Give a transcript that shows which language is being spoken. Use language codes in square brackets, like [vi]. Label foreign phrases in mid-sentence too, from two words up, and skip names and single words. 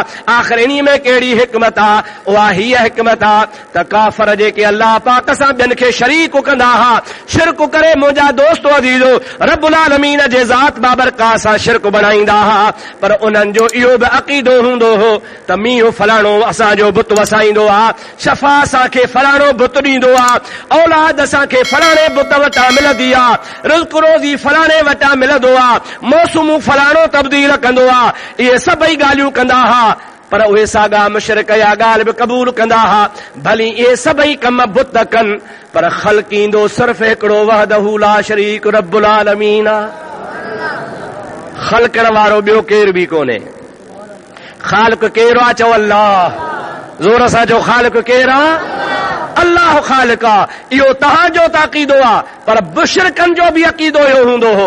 [sd] आख़िर इन्ही में कहिड़ी हिकमत आहे? उहा हीअ हिकमत आहे त काफ़र जेके अल्लाह पाक सां ॿियनि खे शरीक कंदा हुआ, शिरक करे मुंहिंजा दोस्तो अज़ीज़ो [ar] رب العالمين [sd] जे ज़ात बाबरकात सां शिरक बणाईंदा हुआ, पर उन्हनि जो इहो बि अक़ीदो हूंदो हो त मींहुं फलाणो असांजो बुत वसाईंदो आहे, शफ़ा असांखे फलाणो बुत ॾींदो आहे, औलाद असांखे फलाणे बुत वटां मिलंदी आहे, रिज़्क़ रोज़ी फलाणे वटां मिलंदो आहे, मौसमूं फलाणो तब्दील कंदो आहे। इहे सभई ॻाल्हियूं कंदा हुआ, पर उहे साॻा मुशरिक या ॻाल्हि बि क़बूल कंदा हुआ। भली इहे सभई कम बुत कनि, पर ख़ल्क़ींदो सिर्फ़ हिकिड़ो [ar] وحده لا شريك رب العالمين [sd] आहे। ख़ल्क़ण वारो ॿियो केर बि कोन्हे। ख़ालिक़ केरु आहे? चओ अल्लाह। ज़ोर सां चओ ख़ालिक़ केरु आहे? अल्लाह ख़ालिक़ आहे। इहो तव्हांजो त अक़ीदो आहे, पर मुशरिकनि जो बि अक़ीदो इहो हूंदो हो।